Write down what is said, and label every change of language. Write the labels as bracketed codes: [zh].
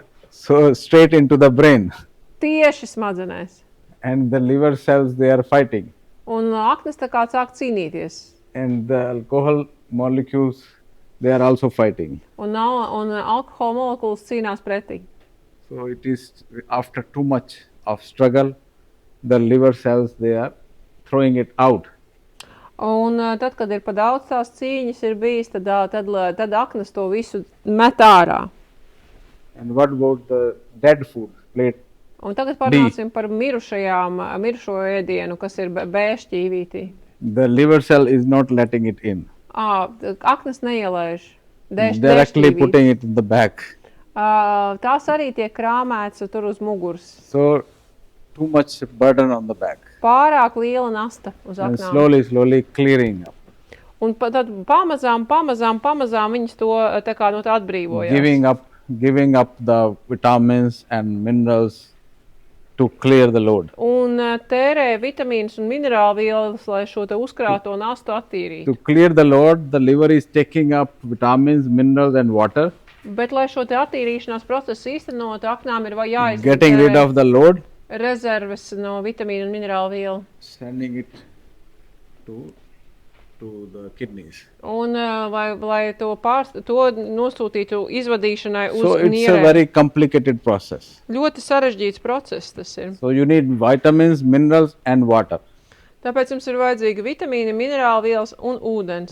[en] So straight into the brain. [lv] Tieši smadzenēs. [en] And the liver cells, they are fighting. [lv] Un aknas tā kā sāk cīnīties. [en] And the alcohol molecules, they are also fighting. [lv] Un alkohola molekulas cīnās pretī. [en] So it is after too much of struggle, the liver cells, they are throwing it out. [lv] Un tad, kad ir pa daudz tās cīņas ir bijis, tad aknas to visu met ārā. [en] And what about the dead food plate? [lv] Un tagad parunāsim par mirušo ēdienu, kas ir B-šķīvītī. [en] The liver cell is not letting it in. [lv] Aknas neielaiž. [en] Directly putting it in the back. [lv] Tās arī tiek krāmētas tur uz muguras. [en] So too much burden on the back. [lv] Pārāk liela nasta uz [en] And [lv] aknām. [en] slowly clearing up. [lv] Un tad pamazām viņas to tā kā no tā atbrīvojās. [en] Giving up the vitamins and minerals to clear the load. [lv] Un tērē vitamīnus un minerālvielas, lai šo te uzkrāto nastu attīrītu. [en] To clear the load, the liver is taking up vitamins, minerals and water, [lv] Bet, lai šo te attīrīšanās procesu īstenot, aknām ir [en] getting rid of the load, [lv] rezerves no vitamīnu un minerālvielu. [en] sending it to the kidneys. [lv] Un lai to nosūtītu izvadīšanai uz [en] So it's a [lv] nierēm. [en] very complicated process. [lv] Ļoti sarežģīts process tas ir. [en] So you need vitamins, minerals and water [lv] Tāpēc jums ir vajadzīga vitamīna, minerālvielas un ūdens.